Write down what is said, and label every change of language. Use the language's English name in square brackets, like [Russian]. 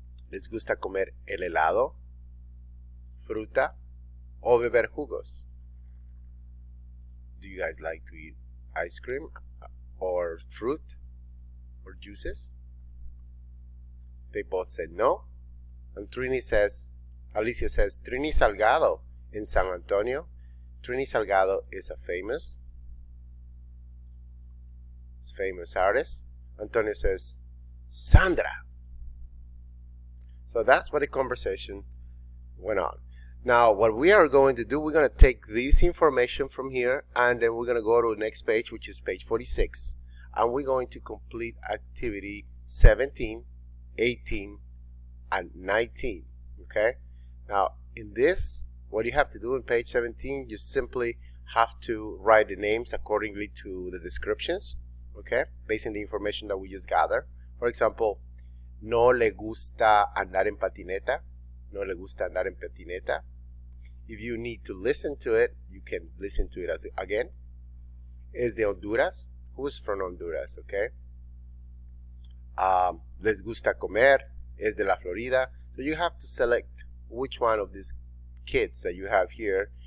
[Spanish] ¿Les gusta comer el helado? Fruta o beber jugos? [English] Do you guys like to eat ice cream or fruit or juices? They both said no. And Alicia says, Trini Salgado in San Antonio. Trini Salgado is a famous artist. Antonio says, Sandra. So that's what the conversation went on. Now, what we are going to do, we're going to take this information from here, and then we're going to go to the next page, which is page 46. and we're going to complete activity 17, 18, and 19. Okay, now in this, what you have to do in page 17, you simply have to write the names accordingly to the descriptions, okay, based on the information that we just gathered. [Spanish] For example, no le gusta andar en patineta. No le gusta andar en patineta. [English] If you need to listen to it, you can listen to it again. [Spanish] Es de Honduras. [English] Who's from Honduras? Okay. [Spanish] Les gusta comer. Es de la Florida. [English] So you have to select which one of these kids that you have here.